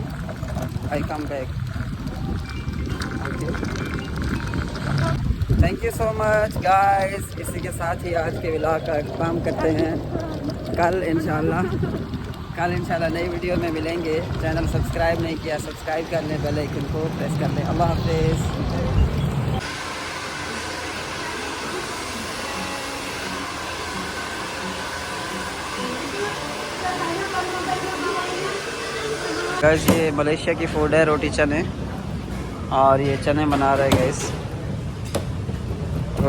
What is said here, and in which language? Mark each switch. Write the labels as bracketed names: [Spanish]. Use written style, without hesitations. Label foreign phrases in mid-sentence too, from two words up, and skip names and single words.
[English] I come back. Okay. Thank you so much guys. [Urdu] اسی کے ساتھ ہی آج کے ولاگ کا اختتام کرتے ہیں۔ کل ان شاء اللہ نئی ویڈیو میں ملیں گے. چینل سبسکرائب نہیں کیا، سبسکرائب کر لیں, [English] bell icon [Urdu] کو پریس کر لیں. اللہ حافظ. گائز، یہ ملائیشیا کی فوڈ ہے، روٹی چنے، اور یہ چنے بنا رہے ہیں گائز، روٹی چنے.